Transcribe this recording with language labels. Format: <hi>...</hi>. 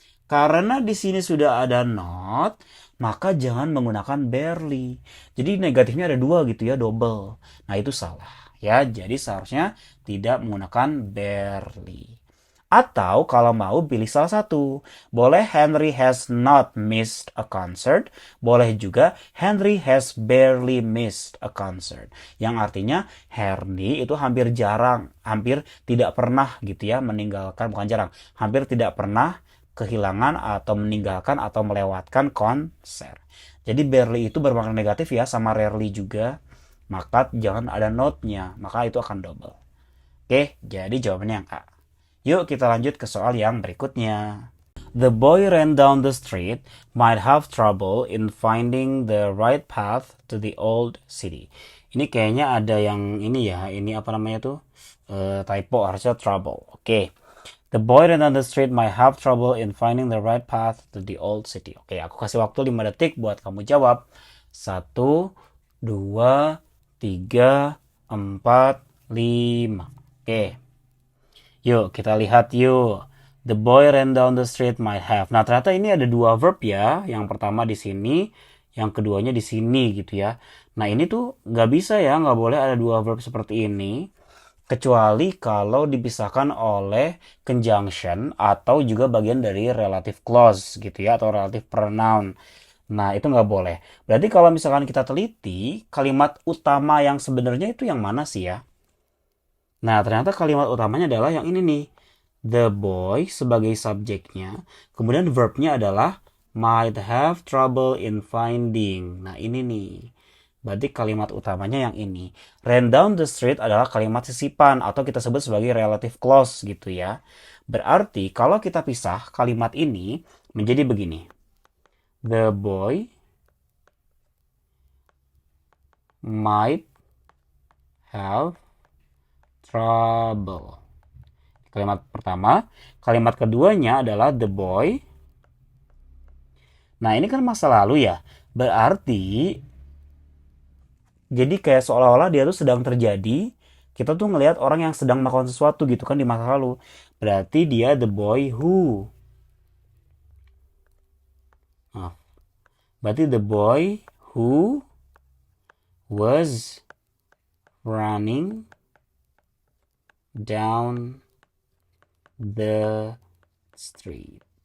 <id>Karena di sini sudah ada not, maka jangan menggunakan barely. Jadi negatifnya ada 2 gitu ya, double. Nah itu salah ya, jadi seharusnya tidak menggunakan barely. Atau kalau mau pilih salah satu. Boleh</id> <en>Henry has not missed a concert.</en> <id>Boleh juga</id> <en>Henry has barely missed a concert.</en> <id>Yang artinya Henry itu hampir tidak pernah gitu ya meninggalkan, bukan jarang, hampir tidak pernah kehilangan atau meninggalkan atau melewatkan konser. Jadi barely itu bermakna negatif ya, sama rarely juga. Maka jangan ada note-nya, maka itu akan double. Oke, jadi jawabannya yang A. Yuk kita lanjut ke soal yang berikutnya.</id> <en>The boy ran down the street, might have trouble in finding the right path to the old city.</en> <id>Ini kayaknya ada yang ini ya, ini apa namanya tuh? Typo, harusnya trouble. Oke.</id> <en>The boy ran down the street might have trouble in finding the right path to the old city.</en> <id>Oke, aku kasih waktu 5 detik buat kamu jawab. 1, 2, 3, 4, 5. Oke. Yuk, kita lihat yuk.</id> <en>The boy ran down the street might have.</en> <id>Nah, ternyata ini ada 2 verb ya. Yang pertama di sini, yang keduanya di sini gitu ya. Nah, ini tuh nggak bisa ya, nggak boleh ada 2 verb seperti ini. Kecuali kalau dipisahkan oleh conjunction atau juga bagian dari relative clause gitu ya, atau relative pronoun. Nah, itu nggak boleh. Berarti kalau misalkan kita teliti, kalimat utama yang sebenarnya itu yang mana sih ya? Nah, ternyata kalimat utamanya adalah yang ini nih. The boy sebagai subjeknya. Kemudian verbnya adalah</id> <en>might have trouble in finding.</en> <id>Nah, ini nih. Berarti kalimat utamanya yang ini.</id> <en>Ran down the street</en> <id>adalah kalimat sisipan atau kita sebut sebagai relative clause gitu ya. Berarti kalau kita pisah kalimat ini menjadi begini.</id> <en>The boy might have trouble.</en> <id>Kalimat pertama. Kalimat keduanya adalah the boy. Nah, ini kan masa lalu ya. Berarti jadi kayak seolah-olah dia tuh sedang terjadi. Kita tuh ngelihat orang yang sedang melakukan sesuatu gitu kan di masa lalu. Berarti dia</id> <en>the boy who.</en> <id>Nah, berarti</id> <en>the boy who was running down the street.</en>